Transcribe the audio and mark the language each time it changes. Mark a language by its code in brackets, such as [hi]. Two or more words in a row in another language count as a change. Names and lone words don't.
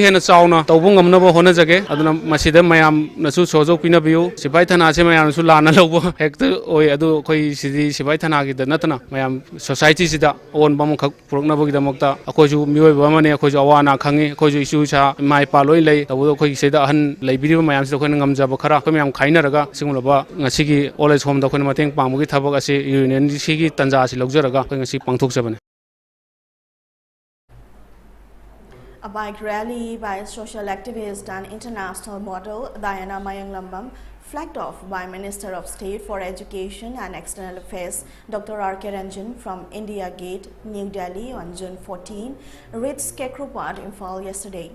[mni] hena chauna tawbu ngamnaba hona jage aduna masida mayam nasu sojo pina biu sipai thana se mayam su lana lobo hekta oi adu akhoi sidi sipai thana gi da natana mayam society sida on bam khak purokna bogi da mokta akhoi ju mioi ba mane akhoi ju awana khangi akhoi ju isu cha mai pa loi lei tabu akhoi sida han leibiri mayam sida akhoi ngamjaba khara akhoi mayam khaina raga singulaba ngasigi [en] old age home [mni] da akhoi mateng pangmugi thabak ase union sigi tanja asi logjaraga akhoi ngasi pangthokjabane. [en] A bike rally by social activist and international model Diana Mayanglambam, flagged off by Minister of State for Education and External Affairs Dr. R.K. Ranjan from India Gate, New Delhi on June 14, reached Kekropad, Imphal yesterday.